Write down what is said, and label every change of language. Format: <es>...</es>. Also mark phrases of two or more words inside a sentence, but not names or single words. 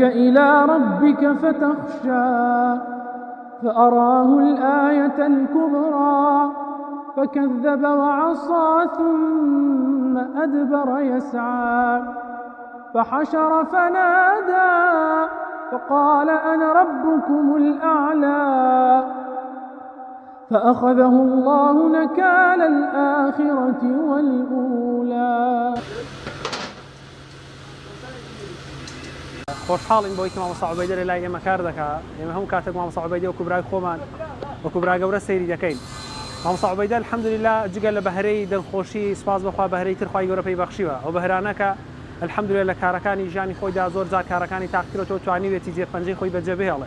<ar>إلى ربك فتخشى فأراه الآية الكبرى فكذب وعصى ثم أدبر يسعى فحشر فنادى فقال أنا ربكم الأعلى فأخذه الله نكال الآخرة والأولى.</ar> <ckb>خۆشحاڵین بۆی کە مامۆستا عوبەیدە لە لای ئێمە کار دەکات ئێمە هەموو کاتێک مامۆستا عوبەیدە وەکو برای خۆمان وەکو برا گەورە سەیری دەکەین. مامۆستا عوبەیدە الحەمدوللیلا جگە لە بەهرەی دڵخۆشی سوپاس بەخوا بەهرەی تر خوای گەورە پێی بەخشیوە ئەو بەهرانە کە الحەمدوللیلا لە کارەکانی ژیانی خۆیدا زۆر جار کارەکانی تاقیکردەوە توانیوێتی جێپەنجەی خۆی بەجێ بهێڵێ.</ckb>